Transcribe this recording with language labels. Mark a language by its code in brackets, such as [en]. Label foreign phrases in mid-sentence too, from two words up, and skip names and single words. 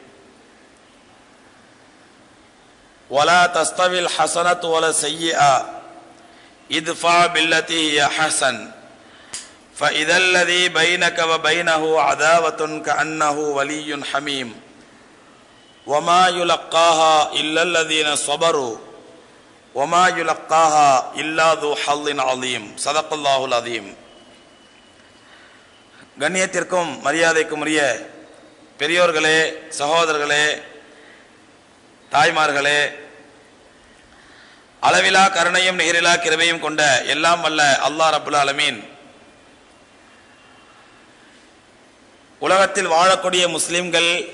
[ar] ولا تستوي الحسنة ولا السيئة ادفع بالتي هي أحسن فإذا الذي بينك وبينه عداوة كأنه ولي حميم وما يلقاها إلا الذين صبروا وما يلقاها إلا ذو حظ عظيم صدق الله العظيم. [ta] கண்ணியத்திற்கும் மரியாதைக்கும் உரிய பெரியோர்களே, சகோதரர்களே, தாய்மார்களே, அளவிலா கருணையும் நிகரிலா கிருபையும் கொண்ட எல்லாம் வல்ல அல்லாஹ் [ar] رب العالمين [ta] உலகத்தில் வாழக்கூடிய முஸ்லிம்கள்